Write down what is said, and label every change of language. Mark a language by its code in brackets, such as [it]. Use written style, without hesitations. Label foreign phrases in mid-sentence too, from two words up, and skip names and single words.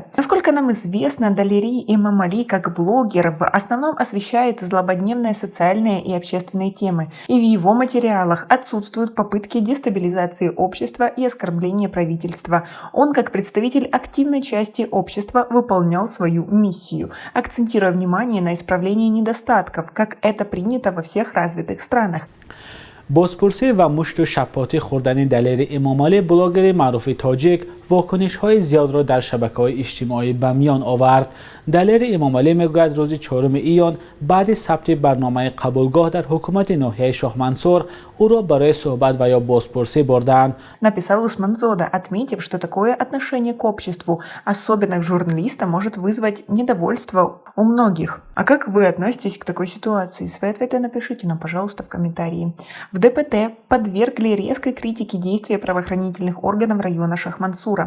[ru] Насколько нам известно, Далери Эмомали как блогер в основном освещает злободневные социальные и общественные темы, и в его материалах отсутствуют попытки дестабилизации общества и оскорбления правительства. Он, как представитель активной части общества, выполнял свою миссию, акцентируя внимание на исправлении недостатков, как это принято во всех развитых странах. [fa] بازپرسی و مشت و شپاتی خوردن دلیر امامالی بلاگر معروف تاجیک واکنش‌های زیاد را در شبکه‌های اجتماعی به میان آورد. دلیر امامالی میگوید روز 4 ایان بعد ثبت برنامه قبولگاه در حکومت ناحیه شاه منصور او را برای صحبت و یا بازپرسی بردند. [ru] Написал Усманзода, отметив, что такое отношение к обществу, особенно к журналистам, может вызвать недовольство у многих. А как вы относитесь к такой ситуации? Свои ответы напишите нам, пожалуйста, в комментарии. В ДПТ подвергли резкой критике действия правоохранительных органов района Шах-Мансура.